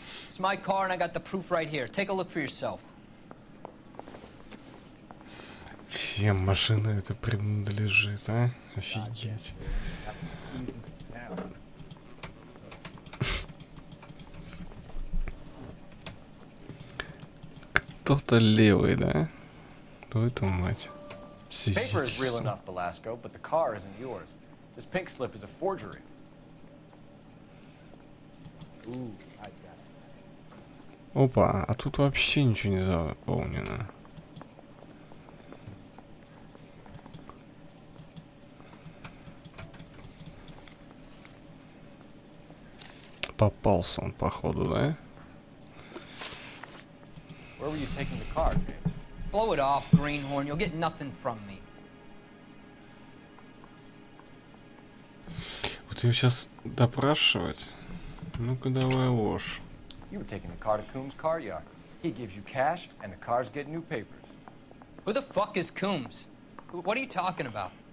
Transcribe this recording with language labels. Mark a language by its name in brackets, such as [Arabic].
[English] It's my car and I got the proof right here. Take a look for yourself. [Russian] Всем машина это принадлежит, а? Офигеть. кто-то левый, да? Твою мать. [English] Paper is real enough, Belasco, but the car isn't yours. This pink slip is a forgery. Ooh, I got it. [Russian] Опа, а тут вообще ничего не заполнено. Попался он, походу, да? [English] Where were you taking the car, James? Blow it off, greenhorn. You'll get nothing from me. [Russian] Вот ее сейчас допрашивать. Ну-ка давай ложь. [English] You were taking the car to Coombs' car yard. He gives you cash, and the cars get new papers. Who the fuck is Coombs? What are you talking about?